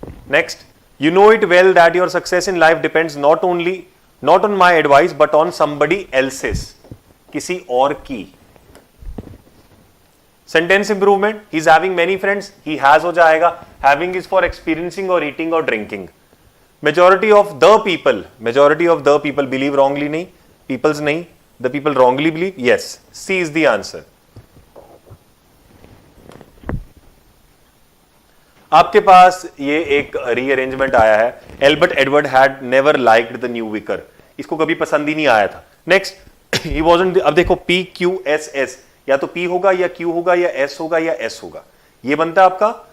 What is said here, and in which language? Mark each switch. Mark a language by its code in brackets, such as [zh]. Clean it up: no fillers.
[en] next, you know it well that your success in life depends not on my advice but on somebody else's, [hi] किसी और की. [en] Sentence improvement, he is having many friends, he has हो जाएगा, having is for experiencing और eating और drinking. Majority of the people believe wrongly, नहीं, peoples नहीं, the people wrongly believe, yes, C is the answer. [hi] आपके पास ये एक rearrangement आया है. [en] Albert Edward had never liked the new vicar, [hi] इसको कभी पसंद ही नहीं आया था. नेक्स्ट, ही वाजंट, अब देखो P Q S S, या तो P होगा या Q होगा या S होगा या S होगा, ये बनता है आपका.